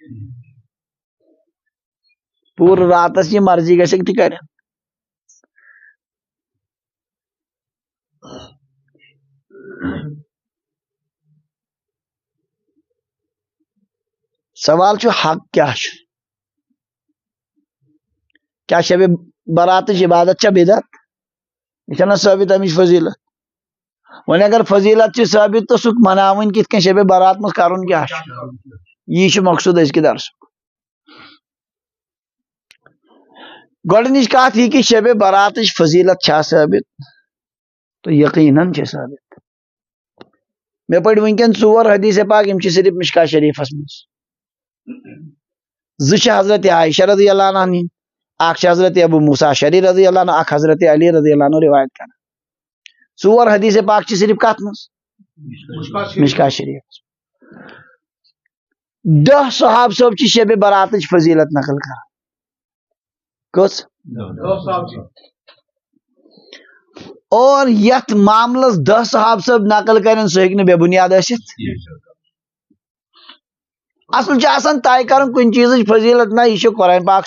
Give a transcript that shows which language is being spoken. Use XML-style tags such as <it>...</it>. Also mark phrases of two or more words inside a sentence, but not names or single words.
<ks>پور راتس یہ مرضی گژھک تہ کرن سوال چھُ حق کیا شب برات عبادت چھ بدعت یہ چھنا ثابت امچ فضیلت وۄنۍ اگر فضیلت چھ ثابت تو سُہ مناوٕنۍ کِتھ کٔنۍ شب برات منٛز کرُن کیا یہ چھُ مقصود أزکہِ درسُک گۄڈنِچ کتھ یہ کہ شب براتٕچ فضیلت چھا ثابت تو یقیناً چھ ثابت مے پڑھ ونکٮ۪ن 4 حدیث پاک یم چھ صرف مشکاہ شریفس منٛز زٕ چھِ حضرت عائشہ</ks> <ar>رضی اللہ عنہ</ar> <ks>ہٕنٛدۍ اکھ چھِ حضرت ابو موسیٰ اشعری</ks> <ar>رضی اللہ عنہ</ar> <ks>اکھ حضرت علی</ks> <ar>رضی اللہ عنہ</ar> <ks>روایت کران 4 حدیث پاک چھ صرف کتھ منٛز مشکاہ شریف 10 صحاب صٲب چھ شب براتٕچ فضیلت نقل کران کٔژ اور یتھ معاملس 10 صحاب صٲب نقل کرن سُہ ہیٚکہِ نہٕ بے بنیاد ٲسِتھ اصل چھ آسان طے کرن کُنہِ چیٖزٕچ فضیلت نہ یہ قرآن پاک</ks>